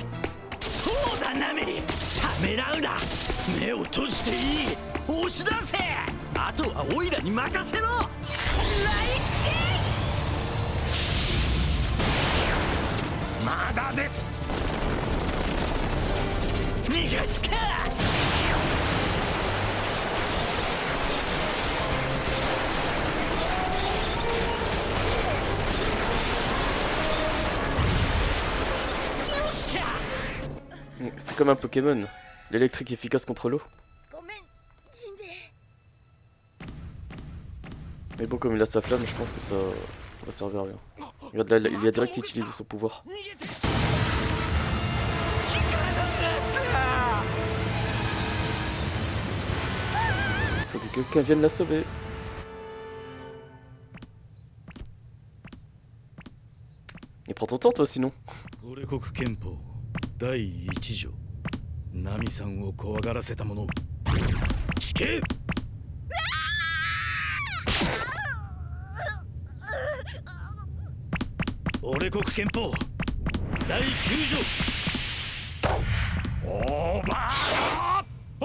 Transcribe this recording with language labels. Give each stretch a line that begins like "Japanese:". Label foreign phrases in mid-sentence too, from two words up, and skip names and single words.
Japanese: そうだナメリ、ためらうな。目を閉じていい。押し出せ。あとはオイラに任せろ。ライチまだです。逃がすか。
French: C'est comme un Pokémon, l'électrique efficace contre l'eau. ごめんジンベエ。 Mais bon, comme il a sa flamme, je pense que ça va servir à rien. Regarde là, il a direct utilisé son pouvoir. Faut que quelqu'un vienne la sauver. Et prends ton temps toi sinon.
Japanese: 俺国憲法第1条、ナミさんを怖がらせた者死刑。俺国憲法第9条、オーバード。